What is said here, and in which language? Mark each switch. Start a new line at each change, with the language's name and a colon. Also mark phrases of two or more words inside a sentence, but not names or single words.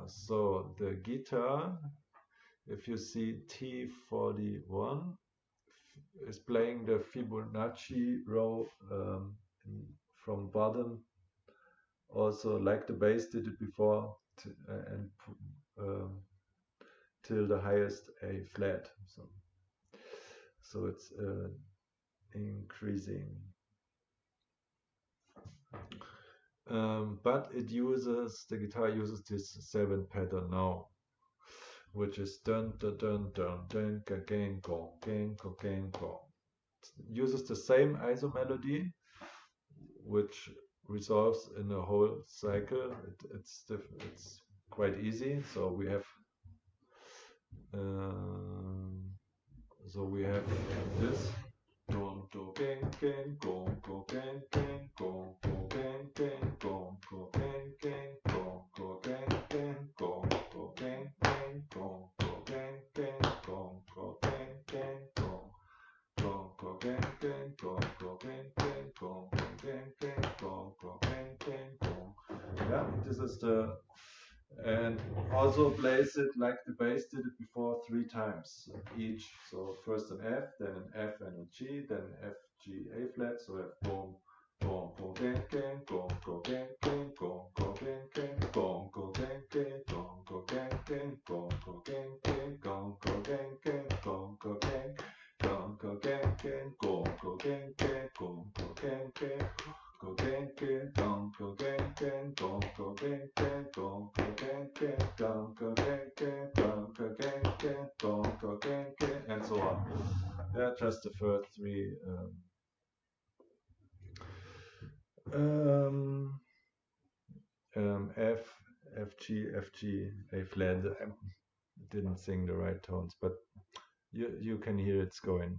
English: So the guitar, if you see T41, is playing the Fibonacci row from bottom, also like the bass did it before, and till the highest A flat. So it's increasing. But the guitar uses this 7 pattern now, which is dun dun dun dun dun gang gong gang gang gong. Uses the same ISO melody, which resolves in a whole cycle. It's quite easy. So we have this. Don do gang gang gong go gang gang gong go gang gang gong go gang gang gong go gang gang gong go gang gang gong go gang gang gong go gang gang gong go gang gang gong go gang gang gong go gang gang gong go gang gang gong. Yeah, this is and also plays it like the bass did it before 3 times each. So first an F, then an F and a G, then F, G, A flat. So we have boom, boom, boom, gang, gang, gong, go, gang, gang, gong, go, gang, gang, gong, go, gang, gang, gong, go, gang, gang, gong, go, gang, gang, gong, go, gang, gang, gong, go, gang, gong, go, gang, gang, gong, go, gang, gang, gong, go, gang, gang. Go gang gang gong, go gang gang gong, go gang gang gong, go gang gang gong, go gang gang gong, go gang gang gong, go gang gang, and so on. Yeah, just the first 3. F, F, G, A flat. I didn't sing the right tones, but you can hear it's going.